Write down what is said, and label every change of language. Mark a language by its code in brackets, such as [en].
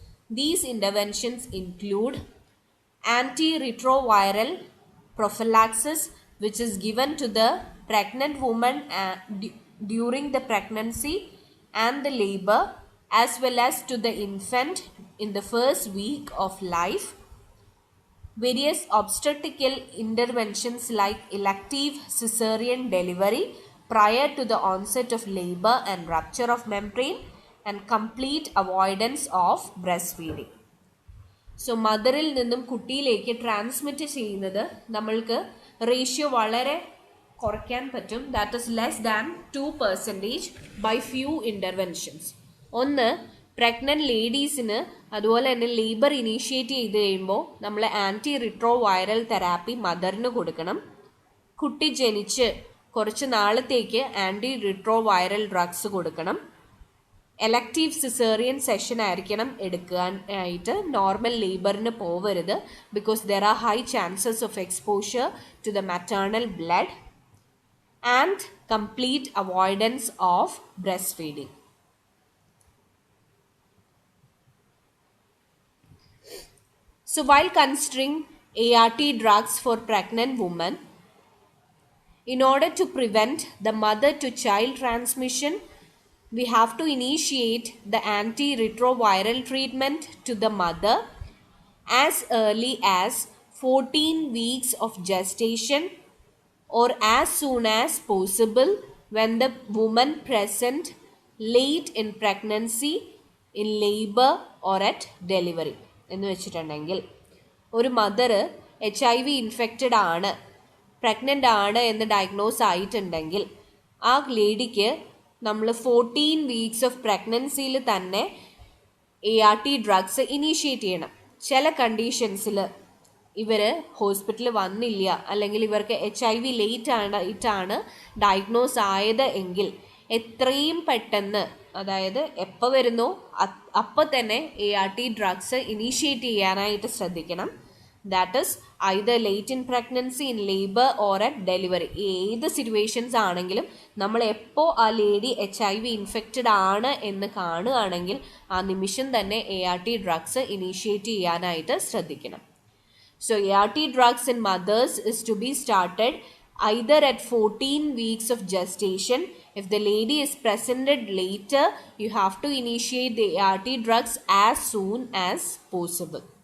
[en] These interventions include antiretroviral prophylaxis, which is given to the pregnant woman during the pregnancy and the labor, as well as to the infant in the first week of life. Various obstetrical interventions like elective cesarean delivery prior to the onset of labor and rupture of membrane, and complete avoidance of breastfeeding. [ml] So മദറിൽ നിന്നും കുട്ടിയിലേക്ക് transmit ചെയ്യുന്നത് നമ്മൾക്ക് ratio വളരെ കുറയ്ക്കാൻ പറ്റും. [en] That is less than 2% by few interventions. ഒന്ന്, [ml] pregnant ലേഡീസിന് അതുപോലെ തന്നെ ലേബർ ഇനീഷ്യേറ്റ് ചെയ്ത് കഴിയുമ്പോൾ നമ്മൾ ആൻറ്റി റിട്രോ വൈറൽ തെറാപ്പി മദറിന് കൊടുക്കണം. കുട്ടി ജനിച്ച് കുറച്ച് നാളത്തേക്ക് ആൻറ്റി റിട്രോ വൈറൽ ഡ്രഗ്സ് കൊടുക്കണം. എലക്റ്റീവ് സിസേറിയൻ സെഷൻ ആയിരിക്കണം എടുക്കാനായിട്ട്. നോർമൽ ലേബറിന് പോവരുത്, [en] Because there are high chances of exposure to the maternal blood. And complete avoidance of breast feeding. So while considering ART drugs for pregnant women, in order to prevent the mother-to-child transmission, we have to initiate the antiretroviral treatment to the mother as early as 14 weeks of gestation or as soon as possible when the woman present late in pregnancy, in labor or at delivery. [ml] എന്ന് വെച്ചിട്ടുണ്ടെങ്കിൽ ഒരു mother HIV infected ആണ്, pregnant ആണ് എന്ന് diagnose ആയിട്ടുണ്ടെങ്കിൽ ആ ലേഡിക്ക് നമ്മൾ 14 weeks of പ്രഗ്നൻസിയിൽ തന്നെ ART ഡ്രഗ്സ് ഇനീഷ്യേറ്റ് ചെയ്യണം. ചില കണ്ടീഷൻസിൽ ഇവർ ഹോസ്പിറ്റലിൽ വന്നില്ല, അല്ലെങ്കിൽ ഇവർക്ക് HIV ലേറ്റ് ആയിട്ടാണ് ഡയഗ്നോസ് ആയത് എങ്കിൽ എത്രയും പെട്ടെന്ന്, അതായത് എപ്പോൾ വരുന്നോ അപ്പോൾ തന്നെ ART ഡ്രഗ്സ് ഇനീഷ്യേറ്റ് ചെയ്യാനായിട്ട് ശ്രദ്ധിക്കണം. [en] That is either late in pregnancy, in labour or at delivery. [ml] ഏത് സിറ്റുവേഷൻസ് ആണെങ്കിലും നമ്മൾ എപ്പോൾ ആ ലേഡി HIV ഇൻഫെക്റ്റഡ് ആണ് എന്ന് കാണുകയാണെങ്കിൽ ആ നിമിഷം തന്നെ ART ഡ്രഗ്സ് ഇനീഷ്യേറ്റ് ചെയ്യാനായിട്ട് ശ്രദ്ധിക്കണം. [en] So ART drugs in mothers is to be started either at 14 weeks of gestation. If the lady is presented later, you have to initiate the ART drugs as soon as possible.